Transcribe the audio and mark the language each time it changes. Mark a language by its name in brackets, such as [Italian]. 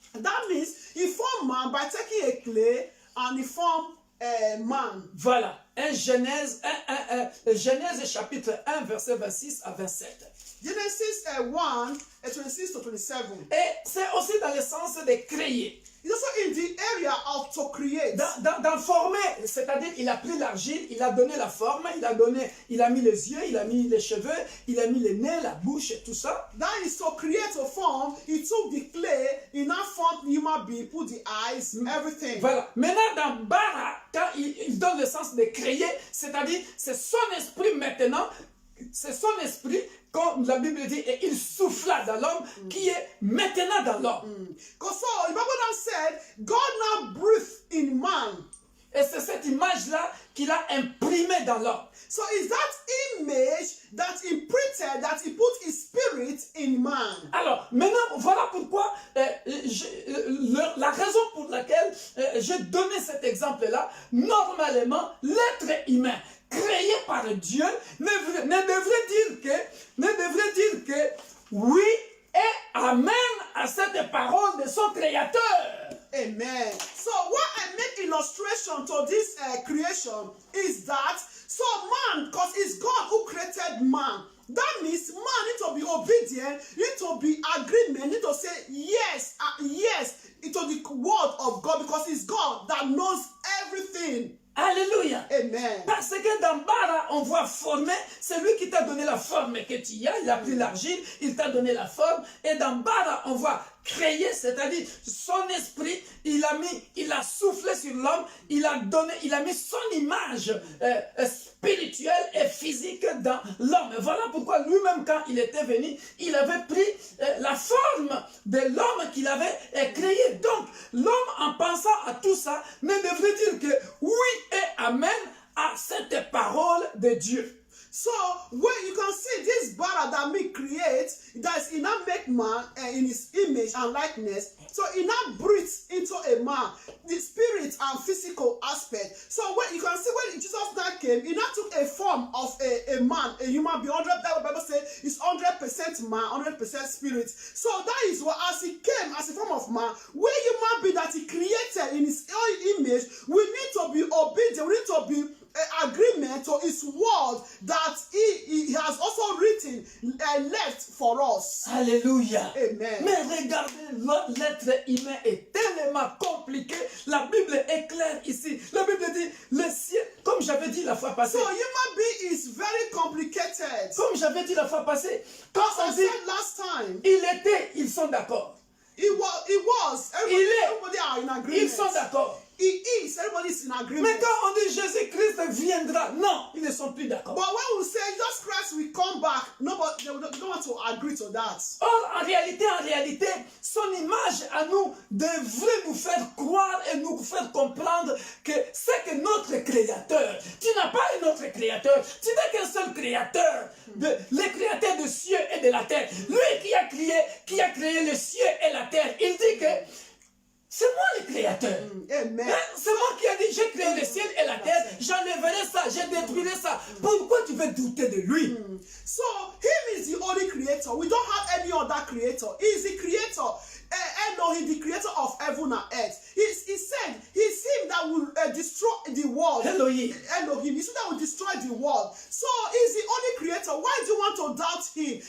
[English] That means he formed man by taking a clay and he formed a man. [French] Voilà, Genèse chapitre 1, verset 26 à 27. [English] Genesis 1, 26 to 27. [French] Et c'est aussi dans le sens de créer. [English] It's also in the area of to create. [French] Dans former, c'est-à-dire il a pris l'argile, il a donné la forme, il a mis les yeux, il a mis les cheveux, il a mis les nez, la bouche et tout ça. [English] That is to create a form. He took the clay, he now formed the human being, put the eyes, everything. [French] Voilà. Maintenant, dans bara, quand il donne le sens de créer, c'est-à-dire c'est son esprit maintenant, c'est son esprit, comme la Bible dit, et il souffla dans l'homme, qui est maintenant dans l'homme. [English] Because so the Bible now said, God now breathed in man. [French] Et c'est cette image-là qu'il a imprimée dans l'homme. [English] So it's that image that imprinted, that he put his spirit in man. [French] Alors, maintenant, voilà pourquoi, la raison pour laquelle j'ai donné cet exemple-là, normalement, l'être humain créé par Dieu ne devrait dire que oui et amen à cette parole de son créateur. [English] Amen. So what I make illustration to this creation is that, so man, because it's God who created man, that means man need to be obedient, need to be agreement, need to say yes, yes, to the word of God, because it's God that knows everything. [French] Alléluia. [English] Amen. [French] Parce que dans bara, on voit former, c'est lui qui t'a donné la forme que tu as, il a pris l'argile, il t'a donné la forme. Et dans bara, on voit créer, c'est-à-dire son esprit, il a soufflé sur l'homme, il a mis son image spirituelle et physique dans l'homme. Voilà pourquoi lui-même, quand il était venu, il avait pris la forme de l'homme qu'il avait créé. Donc, l'homme, en pensant à tout ça, ne devrait dire que oui et amen à cette parole de Dieu. [English] So when you can see this bara that me create, that he now make man in his image and likeness. So he now breathes into a man the spirit and physical aspect. So when you can see when Jesus now came, he now took a form of a man, a human being. The Bible says it's 100% man, 100% spirit. So that is what, as he came as a form of man, where human being that he created in his own image, we need to be obedient. We need to be agreement to his word that he has also written and left for us. [French] Alléluia. [English] Amen. [French] Mais regardez, l'être humain est tellement compliqué. La Bible est claire ici. La Bible dit, le ciel, comme j'avais dit la fois passée. [English] So human being is very complicated. [French] Comme j'avais dit la fois passée. Quand [English] As [French] on [English] I [French] dit, [English] said last time, [French] ils sont d'accord. [English] it was. Everybody are in agreement. [French] Ils sont d'accord. [English] He is. Everybody is in agreement. [French] Mais quand on dit Jésus-Christ viendra, non, ils ne sont plus d'accord. [English] But when we say Jesus Christ will come back, nobody they don't want to agree to that. [French] Or, en réalité, son image à nous devrait nous faire croire et nous faire comprendre que c'est que notre Créateur. Tu n'as pas un autre Créateur. Tu n'as qu'un seul Créateur. Le Créateur des cieux et de la terre. Lui qui a créé le ciel et la terre. Il dit que c'est moi le créateur. Amen. C'est moi qui ai dit, j'ai créé le ciel et la terre, j'enlèverai ça, je détruirai ça. Pourquoi tu veux douter de lui? [English] So, him is the only creator. We don't have any other creator. He is the creator. Elohim, the creator of heaven and earth. He said, he's him that will destroy the world. Elohim. He's him that will destroy the world. So, he's the only creator. Why do you want to doubt him?